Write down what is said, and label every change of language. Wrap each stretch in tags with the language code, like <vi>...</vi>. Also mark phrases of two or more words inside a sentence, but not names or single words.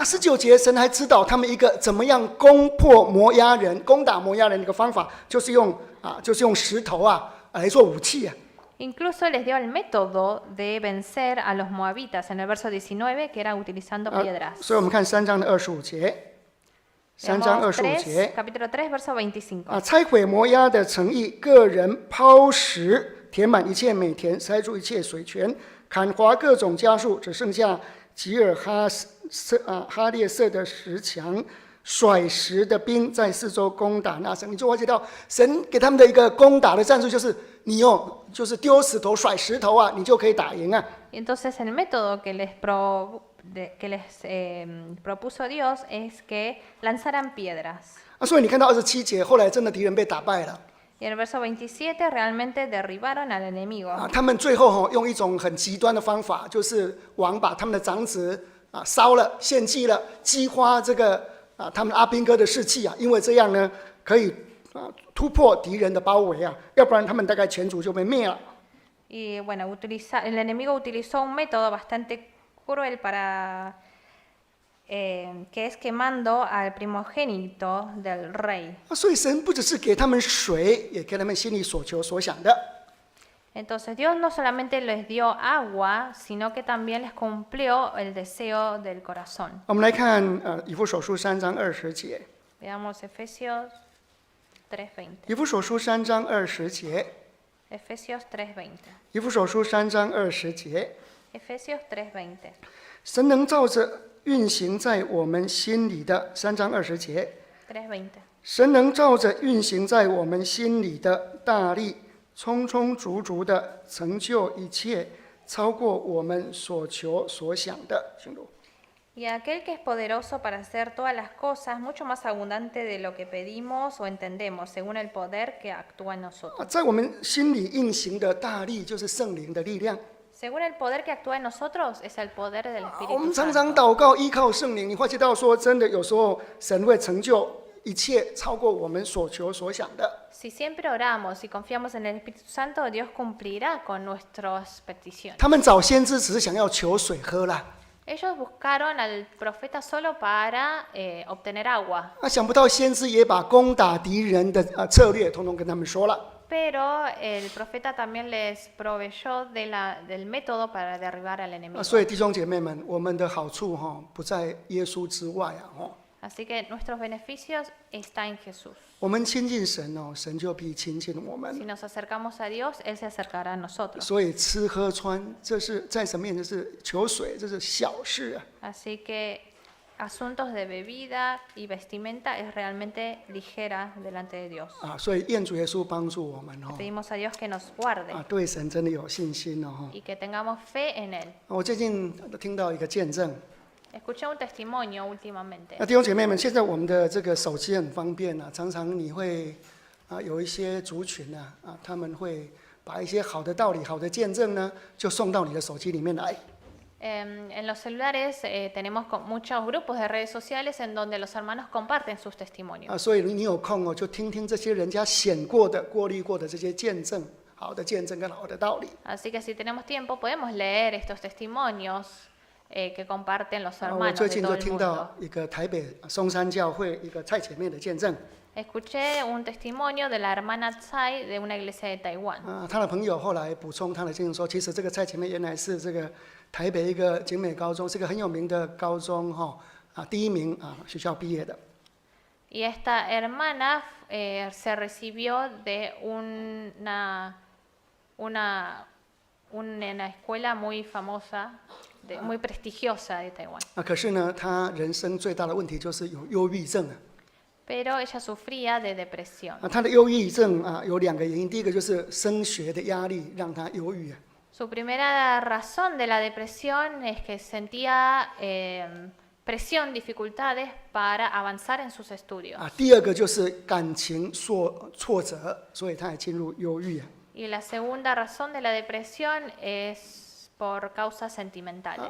<zh>19 节，神还知道他们一个怎么样攻打摩押人的一个方法，就是用石头来做武器啊。</zh> <es>Incluso les dio el método de vencer a los moabitas en el verso 19, que era utilizando piedras.</es> <zh>所以我们看3章的25节，3章</zh> <es>Veamos</es> <zh>25节</zh> <es>capítulo 3, verso 25.</es> <zh>拆毁摩押的城邑，个人抛石。填满一切美田，塞住一切水泉，砍伐各种家树，只剩下吉尔哈列色的石墙，甩石的兵在四周攻打那城。你就了解到，神给他们的一个攻打的战术，就是你就是丢石头、甩石头你就可以打赢啊。</zh> <es>Entonces el método que les propuso Dios es que lanzaran piedras.</es> <zh>所以你看到27节，后来真的敌人被打败了。</zh> <es>Y en el verso 27 realmente derribaron al enemigo.</es> <zh>他们最后用一种很极端的方法，就是王把他们的长子烧了献祭了，激发这个他们阿兵哥的士气啊，因为这样呢可以突破敌人的包围啊，要不然他们大概全族就被灭了。</zh> <es>Y bueno, el enemigo utilizó un método bastante cruel para que es quemando al primogénito del rey.</es> <zh>所以神不只是给他们水，也给他们心里所求所想的。</zh> <es>Entonces Dios no solamente les dio agua, sino que también les cumplió el deseo del corazón.</es> <zh>我们来看以弗所书3章20节。</zh> <es>Veamos Efesios 3:20.</es> <zh>以弗所书3章20节。</zh> <es>Efesios 3:20.</es> <zh>以弗所书3章20节。</zh> <es>Efesios 3:20.</es> <zh>神能照着运行在我们心里的3章20节。 3:20. 神能照着运行在我们心里的大力，充充足足的成就一切，超过我们所求所想的。请读。</zh> <es>Y aquel que es poderoso para hacer todas las cosas, mucho más abundante de lo que pedimos o entendemos, según el poder que actúa en nosotros.</es> <zh>在我们心里运行的大力，就是圣灵的力量。</zh> <es>Según el poder que actúa en nosotros, es el poder del</es> <zh>我们</zh> <es>Espíritu</es> <zh>常常</zh> <es>Santo.</es> <zh>祷告，依靠圣灵，你会知道说，真的有时候神会成就一切，超过我们所求所想的。</zh> <es>Si siempre oramos y confiamos en el Espíritu Santo, Dios cumplirá con nuestras peticiones.</es> <zh>他们找先知只是想要求水喝啦，</zh> <es>Ellos buscaron al profeta solo para obtener agua,</es> <zh>想不到先知也把攻打敌人的策略，统统跟他们说了。</zh> <es>pero el profeta también les proveyó del método para derribar al enemigo.</es> <zh>所以弟兄姐妹们，我们的好处不在耶稣之外啊。</zh> <es>Así que nuestros beneficios están en Jesús.</es> <zh>我们亲近神神就必亲近我</zh> <es>Si</es> <zh>们。</zh> <es>nos acercamos a Dios, Él se acercará a nosotros.</es> <zh>所以吃喝穿，这是在神面前是求水，这是小事啊。</zh> <es>Así que asuntos de bebida y vestimenta es realmente ligera delante de Dios.</es> <zh>所以愿主耶稣帮助我们</zh> <es>Pedimos a Dios que nos guarde</es> <zh>对神真的有信心哦。</zh> <es>y que tengamos fe en Él.</es> <zh>我最近听到一个见证，</zh> <es>Escuché un testimonio últimamente.</es> <zh>弟兄姐妹们，现在我们的这个手机很方便常常你会有一些族群他们会把一些好的道理、好的见证呢，就送到你的手机里面来。</zh> <es>En los celulares tenemos muchos grupos de redes sociales en donde los hermanos comparten sus testimonios.</es> <zh>所以你有空就听听这些人家显过的、过滤过的这些见证，好的见证跟好的道理。</zh> <es>Así que si tenemos tiempo podemos leer estos testimonios que comparten los</es> <zh>我</zh> <es>hermanos</es> <zh>最</zh> <es>de</es> <zh>近</zh> <es>todo</es> <zh>就</zh> <es>el</es> <zh>听</zh> <es>mundo.</es> <zh>到一个台北松山教会一个蔡姐妹的见证。</zh> <es>Escuché un testimonio de la hermana Tsai de una iglesia de Taiwán.</es> <zh>她的朋友后来补充她的见证说，其实这个蔡姐妹原来是这个台北一个景美高中，是个很有名的高中第一名学校毕业的。</zh> <es>Y esta hermana se recibió de una escuela muy famosa, muy prestigiosa de Taiwán.</es> <zh>可是呢，她人生最大的问题就是有忧郁症</zh> <es>Pero ella sufría de depresión.</es> <zh>她的忧郁症有2个原因，第一个就是升学的压力让她忧郁</zh> <es>Su primera razón de la depresión es que sentía presión, dificultades para avanzar en sus estudios.</es> <zh>第二个就是感情挫折，所以她也进入忧郁</zh> <es>Y la segunda razón de la depresión es por causas sentimentales.</es>